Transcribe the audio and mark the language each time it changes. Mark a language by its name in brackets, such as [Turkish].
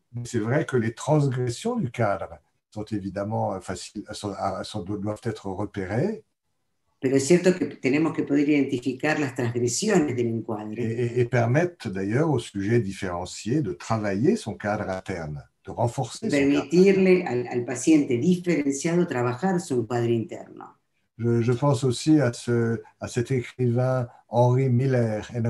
[French] C'est vrai que les transgressions du cadre sont évidemment doivent être repérées. [Spanish] Pero es cierto que tenemos que poder identificar las transgresiones del encuadre. [French] Et permettent d'ailleurs au sujet différencié de travailler son cadre interne, de renforcer son cadre. [Spanish] Permitirle al paciente diferenciado trabajar su encuadre interno. [French] Je pense aussi à cet écrivain Henry Miller.